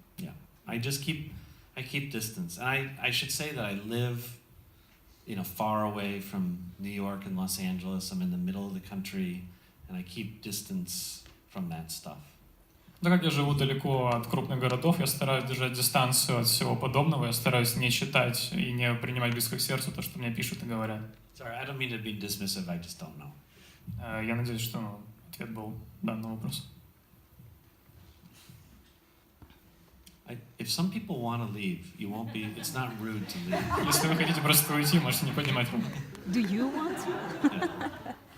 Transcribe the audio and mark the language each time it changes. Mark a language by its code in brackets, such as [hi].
[en] Yeah, I keep distance. And I should say that I live, far away from New York and Los Angeles. I'm in the middle of the country, and I keep distance from that stuff. [ru] Так как я живу далеко от крупных городов, я стараюсь держать дистанцию от всего подобного, я стараюсь не читать и не принимать близко к сердцу то, что мне пишут и говорят. [en] Sorry, I don't mean to be dismissive, I just don't know. [ru] Я надеюсь, что ответ был дан на вопрос. [en] If some people want to leave, it's not rude to leave. [ru] Если вы хотите просто уйти, можете не поднимать руку. [en] Do you want to? Yeah.